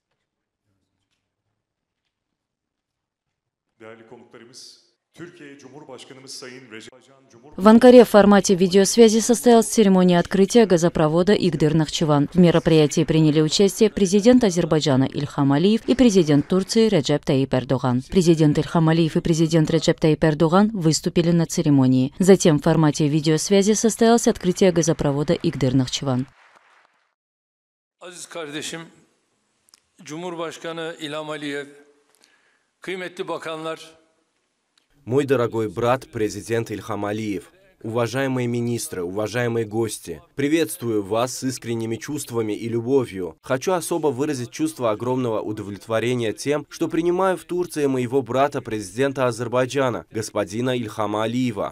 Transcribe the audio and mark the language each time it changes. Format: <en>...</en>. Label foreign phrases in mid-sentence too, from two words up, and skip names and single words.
<ru>В Анкаре в формате видеосвязи состоялась церемония открытия газопровода Игдыр-Нахчыван. В мероприятии приняли участие президент Азербайджана Ильхам Алиев и президент Турции Реджеп Тайип Эрдоган. Президент Ильхам Алиев и президент Реджеп Тайип Эрдоган выступили на церемонии. Затем в формате видеосвязи состоялось открытие газопровода Игдыр-Нахчыван.</ru> <tr>Aziz kardeşim, Cumhurbaşkanı İlham Aliyev, kıymetli bakanlar,</tr> <ru>Мой дорогой брат, президент Ильхам Алиев, уважаемые министры, уважаемые гости, приветствую вас с искренними чувствами и любовью. Хочу особо выразить чувство огромного удовлетворения тем, что принимаю в Турции моего брата, президента Азербайджана, господина Ильхама Алиева.</ru>